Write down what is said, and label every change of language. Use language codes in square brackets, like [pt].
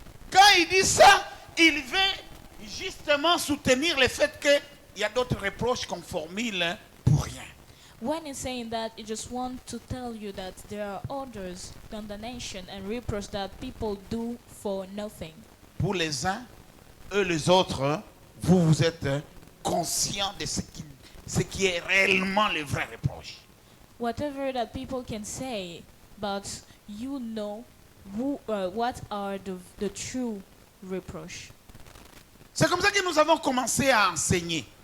[fr] quand il dit ça, il veut justement soutenir le fait qu'il y a d'autres reproches qu'on formule pour rien. [en] when he's saying that, he just wants to tell you that there are others, condemnation and reproach that people do for nothing. [fr] Pour les uns, eux les autres, vous êtes conscients de ce qui est réellement le vrai reproche. [en] Whatever that people can say, but you know what are the true reproach. [fr] C'est comme ça que nous avons commencé à enseigner.